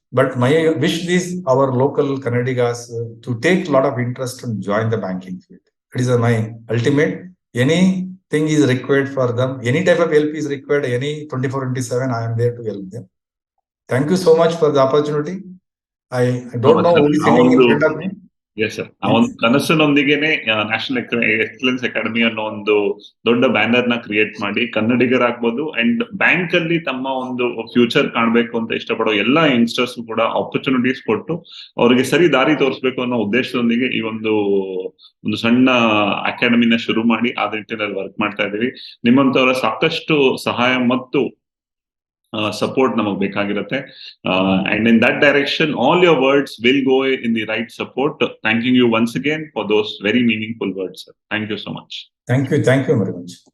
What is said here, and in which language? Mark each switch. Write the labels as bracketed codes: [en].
[en] But my wish is our local Kannadigas to take a lot of interest and join the banking field. It is my ultimate. Anything is required for them. Any type of help is required. Any 24/7, I am there to help them. Thank you so much for the opportunity. I don't know who is sitting in front of me. Yes, sir. [kn] ಆ ಒಂದು ಕನಸಿನೊಂದಿಗೆನೆ national excellence academy ಅನ್ನೋ ಒಂದು ದೊಡ್ಡ banner ನ create ಮಾಡಿ ಕನ್ನಡಿಗರಾಗ್ಬೋದು and bank ಅಲ್ಲಿ ತಮ್ಮ ಒಂದು ಫ್ಯೂಚರ್ ಕಾಣಬೇಕು ಅಂತ ಇಷ್ಟಪಡೋ ಎಲ್ಲಾ ಯಂಗ್ಸ್ಟರ್ಸ್ ಕೂಡ ಆಪರ್ಚುನಿಟೀಸ್ ಕೊಟ್ಟು ಅವರಿಗೆ ಸರಿ ದಾರಿ ತೋರಿಸಬೇಕು ಅನ್ನೋ ಉದ್ದೇಶದೊಂದಿಗೆ ಈ ಒಂದು ಸಣ್ಣ ಅಕಾಡೆಮಿನ ಶುರು ಮಾಡಿ ಆ ನಿಟ್ಟಿನಲ್ಲಿ ವರ್ಕ್ ಮಾಡ್ತಾ ಇದೀವಿ. ನಿಮ್ಮಂತವರ ಸಾಕಷ್ಟು ಸಹಾಯ ಮತ್ತು support namak bekagirutte, [en] and in that direction all your words will go in the right support. Thanking you once again for those very meaningful words, sir. Thank you so much. Thank you very much.